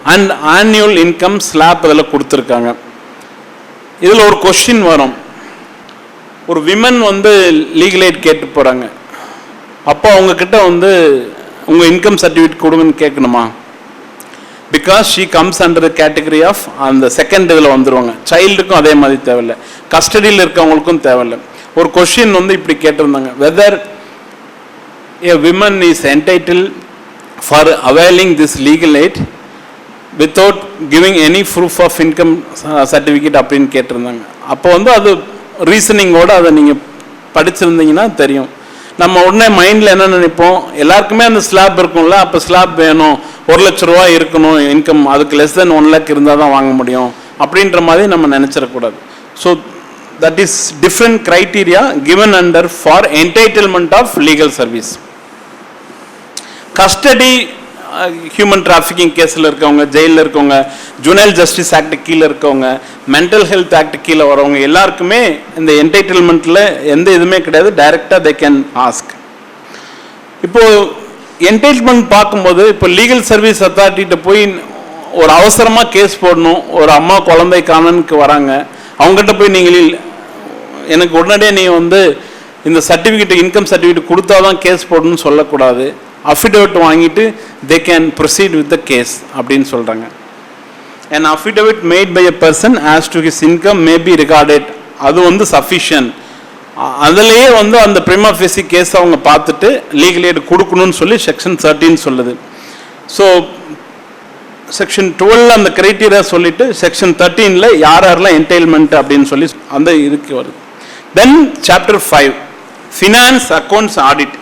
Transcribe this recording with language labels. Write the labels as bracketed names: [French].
[Tamil] And annual income slab இதில் கொடுத்துருக்காங்க. இதில் ஒரு கொஸ்டின் வரும், ஒரு விமன் வந்து லீகல் எய்ட் கேட்டு போகிறாங்க, அப்போ அவங்கக்கிட்ட வந்து உங்கள் இன்கம் சர்டிஃபிகேட் கொடுங்கன்னு கேட்கணுமா? [English] because she comes under the category of [Tamil] அந்த செகண்ட் இதில் வந்துடுவாங்க. சைல்டுக்கும் அதே மாதிரி தேவையில்லை, கஸ்டடியில் இருக்கவங்களுக்கும் தேவையில்லை. ஒரு கொஸ்டின் வந்து இப்படி கேட்டிருந்தாங்க, [English] whether a woman is entitled for availing this legal aid without giving any proof of income certificate [Tamil] அப்படின்னு கேட்டிருந்தாங்க. அப்போ வந்து அது ரீசனிங்கோடு அதை நீங்கள் படிச்சிருந்தீங்கன்னா தெரியும். நம்ம உடனே மைண்டில் என்ன நினைப்போம், எல்லாருக்குமே அந்த ஸ்லாப் இருக்கும்ல, அப்போ ஸ்லாப் வேணும், 1 லட்ச ரூபா இருக்கணும் இன்கம், அதுக்கு லெஸ் தென் 1 lakh இருந்தால் தான் வாங்க முடியும் அப்படின்ற மாதிரி நம்ம நினச்சிடக்கூடாது. [English] So that is different criteria given under for entitlement of legal service. [Tamil] Custody, human trafficking கேஸில் இருக்கவங்க, ஜெயிலில் இருக்கவங்க, ஜுனைல் ஜஸ்டிஸ் ஆக்ட் கீழே இருக்கவங்க, மென்டல் ஹெல்த் ஆக்ட் கீழே வரவங்க எல்லாருக்குமே இந்த என்டைட்டில்மெண்ட்டில் எந்த இதுவுமே கிடையாது, டைரெக்டாக [English] They can ask. [Tamil] இப்போது என்டைட்டில்மெண்ட் பார்க்கும்போது, இப்போ லீகல் சர்வீஸ் அத்தாரிட்டிகிட்ட போய் ஒரு அவசரமாக கேஸ் போடணும், ஒரு அம்மா குழந்தை காணனுக்கு வராங்க, அவங்ககிட்ட போய் நீங்கள் எனக்கு உடனடியே நீ வந்து இந்த சர்டிஃபிகேட், இன்கம் சர்டிஃபிகேட் கொடுத்தா தான் கேஸ் போடணும்னு சொல்லக்கூடாது. [English] affidavit [Tamil] வாங்கிட்டு [English] they can proceed with the case [Tamil] அப்படின்னு சொல்கிறாங்க. [English] an affidavit made by a person as to his income may be regarded, [Tamil] அது வந்து சஃபிஷியன்ட். அதுலேயே வந்து அந்த prima facie கேஸ் அவங்க பார்த்துட்டு லீகல் எய்ட் கொடுக்கணும்னு சொல்லி செக்ஷன் 13 சொல்லுது. ஸோ செக்ஷன் 12 அந்த கிரைட்டீரியா சொல்லிட்டு செக்ஷன் 13ல யாரெல்லாம் என்டைல்மெண்ட் அப்படின்னு சொல்லி அந்த இதுக்கு வருது. [English] Then chapter 5 finance accounts audit.